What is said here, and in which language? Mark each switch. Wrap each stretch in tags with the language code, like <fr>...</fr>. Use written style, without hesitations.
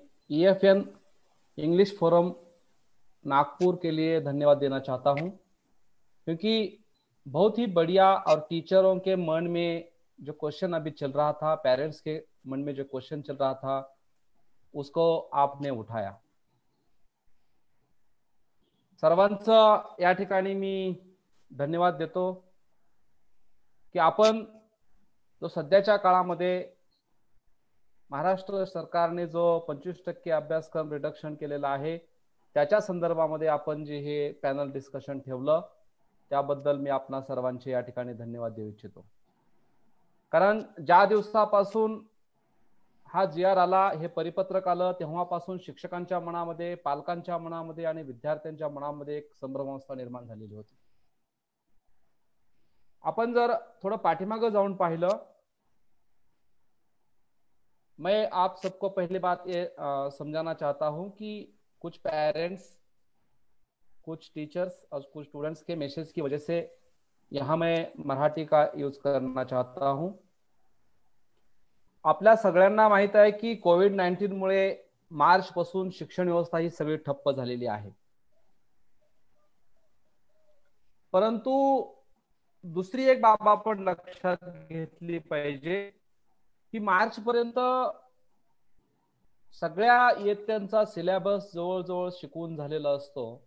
<hi>EFN English forum Nagpur के लिए धन्यवाद देना चाहता हूं, क्योंकि बहुत ही बढ़िया और टीचरों के मन में जो क्वेश्चन अभी चल रहा था, पेरेंट्स के मन में जो क्वेश्चन चल रहा था, उसको आपने उठाया.</hi> <mr>सर्वांचं या ठिकाणी मी धन्यवाद देतो की आपण जो सध्याच्या काळामध्ये महाराष्ट्र सरकारने जो 25% अभ्यासक्रम रिडक्शन केलेला आहे त्याच्या संदर्भामध्ये आपण जे हे पॅनल डिस्कशन ठेवलं त्याबद्दल मी आपणा सर्वांचे या ठिकाणी धन्यवाद देऊ इच्छितो. कारण ज्या दिवसापासून हा GR आला, हे परिपत्रक आलं, तेव्हापासून शिक्षकांच्या मनामध्ये, पालकांच्या मनामध्ये आणि विद्यार्थ्यांच्या मनामध्ये एक संभ्रमावस्था निर्माण झालेली होती. आपण जर थोडं पाठीमागे जाऊन पाहिलं,</mr> <hi>मैं आप सबको पहली बात ये समझाना चाहता हूं कि कुछ पेरेंट्स, कुछ टीचर्स और कुछ स्टूडेंट्स के मैसेज की वजह से यहाँ मैं मराठी का यूज करना चाहता हूं.</hi> <mr>आपल्या सगळ्यांना माहित आहे की कोविड-19 मुळे मार्च पासून शिक्षण व्यवस्था ही सगळी ठप्प झालेली आहे. परंतु दुसरी एक बाब आपण लक्षात घेतली पाहिजे की मार्च पर्यंत सगळ्या इयत्तांचा सिलेबस जवळजवळ शिकवून झालेला असतो.</mr>